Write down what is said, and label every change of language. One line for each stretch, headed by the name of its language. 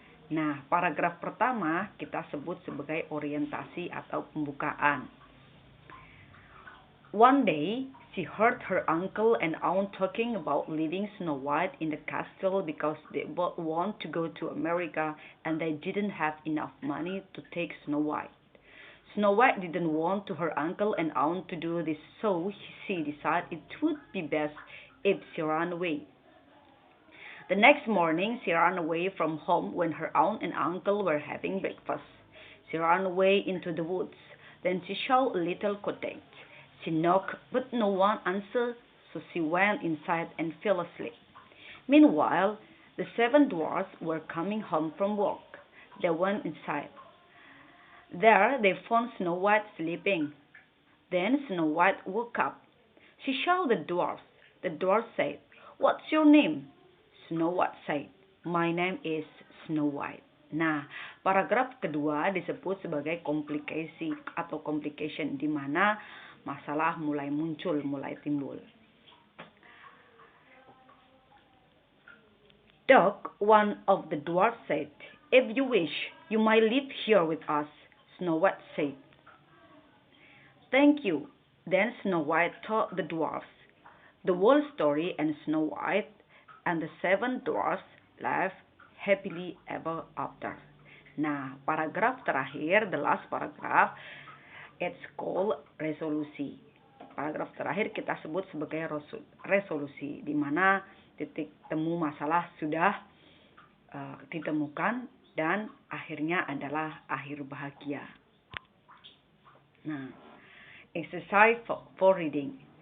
Indonesian: Nah, paragraf pertama kita sebut sebagai orientasi atau pembukaan.
English: One day, she heard her uncle and aunt talking about leaving Snow White in the castle because they both want to go to America and they didn't have enough money to take Snow White. Snow White didn't want to her uncle and aunt to do this, so she decided it would be best if she ran away. The next morning, she ran away from home when her aunt and uncle were having breakfast. She ran away into the woods. Then she saw a little cottage. She knocked, but no one answered, so she went inside and fell asleep. Meanwhile, the seven dwarfs were coming home from work. They went inside. There they found Snow White sleeping. Then Snow White woke up. She saw the dwarfs. The dwarf said, "What's your name?" Snow White said, "My name is Snow White."
Indonesian: Nah, paragraf kedua disebut sebagai komplikasi atau complication, di mana masalah mulai muncul, mulai timbul.
English: Dog, one of the dwarfs said, "If you wish, you might live here with us." Snow White said, "Thank you." Then Snow White told the dwarfs the whole story, and Snow White and the seven dwarfs lived happily ever after.
Indonesian: Nah, paragraf terakhir,
English: the last paragraph, it's called resolusi.
Indonesian: Paragraf terakhir kita sebut sebagai resolusi, di mana titik temu masalah sudah ditemukan dan akhirnya adalah akhir bahagia.
English: Nah, exercise for reading.